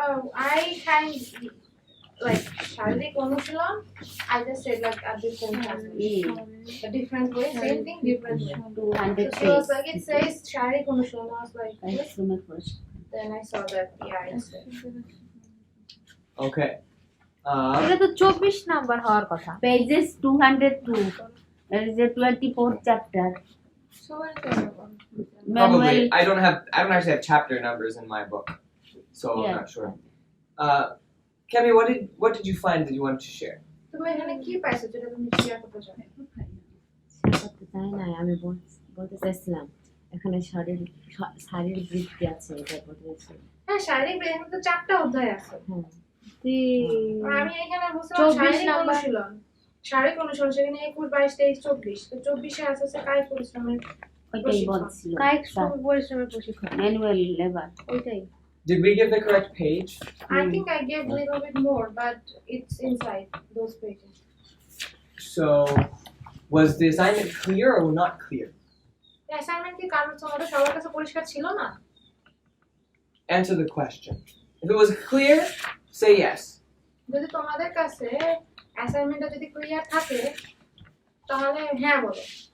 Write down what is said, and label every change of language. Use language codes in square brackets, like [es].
[en] Oh, I kind like [bn] শারীরিক অনুশীলন. [en] I just said like a different a different way, same thing, different way. So she was like, it says [bn] শারীরিক অনুশীলন. [en] I was like, then I saw that, yeah, it's Okay. [bn] এটা তো 24 number হওয়ার কথা pages 202 [en] there is a 24th chapter Probably. I don't actually have chapter numbers in my book, so I'm not sure. Kimmy, what did you find that you wanted to share? [bn] তুমি এখানে কি পাইছো যেটা তুমি share করতে চাও? করতে চাই না আমি বলতে চাইছিলাম এখানে শারীরবৃত্তি আছে এটা বলতে চাইছি। হ্যাঁ, শারীরিক ব্রেনে তো 4টা অধ্যায় আছে। হ্যাঁ আমি এখানে বলছিলাম শারীরিক অনুশীলন। শারীরিক অনুশীলন সেখানে 21 22 23 24 তো 24 এ আছে কায়িক পরিশ্রমের ওইটাই বলছিল কায়িক পরিশ্রমের প্রশিক্ষণ [en] manual labour [bn] ওইটাই। [en] Did we give the correct page? I think I gave a little bit more, but it's inside those pages. So, was the assignment clear or not clear? The assignment [bn] কি কারণ তোমাদের সবার কাছে পরিষ্কার ছিল না? [en] Answer the question. If it was clear, say yes. [bn] যদি তোমাদের কাছে অ্যাসাইনমেন্টটা যদি ক্লিয়ার থাকে তাহলে হ্যাঁ বলো।